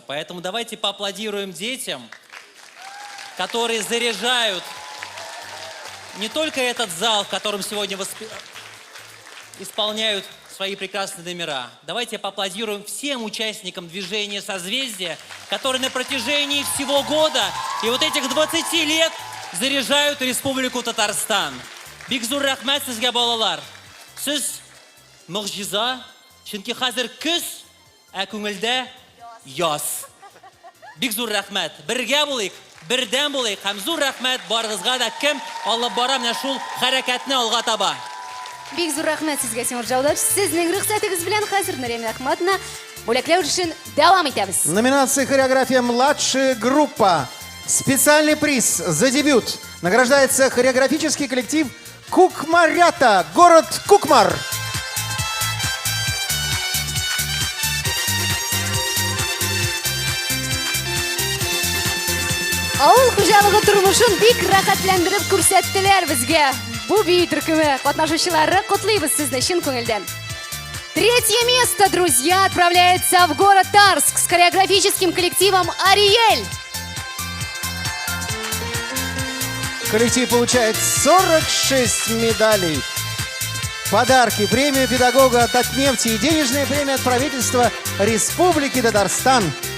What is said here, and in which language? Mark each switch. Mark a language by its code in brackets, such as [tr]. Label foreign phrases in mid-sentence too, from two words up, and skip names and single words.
[ru] Поэтому давайте поаплодируем детям, которые заряжают не только этот зал, в котором сегодня исполняют свои прекрасные номера. Давайте поаплодируем всем участникам движения «Созвездие», которые на протяжении всего года и вот этих 20 лет заряжают Республику Татарстан. [tt] Бик зур рәхмәт сезгә, балалар. Сез мөгъҗиза, чөнки хәзер көз, ә күңелдә яз. Бик зур рәхмәт. Бергә булыйк, бердәм булыйк һәм зур рәхмәт барыгызга да, кем алып бара менә шул хәрәкәтне алга таба. Бик зур рәхмәт сезгә, Тимур Джаудатович. Сезнең рөхсәтегез белән хәзер Нурия Минахматовна бүләкләү эшен дәвам итәбез. [ru] Номинация «Хореография младшая группа». Специальный приз за дебют награждается хореографический коллектив Кукмарята, город Кукмар. [tt] Авыл хуҗалыгы тормышын бик рәхәтләндереп күрсәттеләр безгә. Бу бию төркеме катнашучылары, котлыйбыз сезне чын күңелдән. [ru] Третье место, друзья, отправляется в город Тарск с хореографическим коллективом «Ариэль». Коллектив получает 46 медалей. Подарки, премию педагога от Татнефти и денежная премия от правительства Республики Татарстан.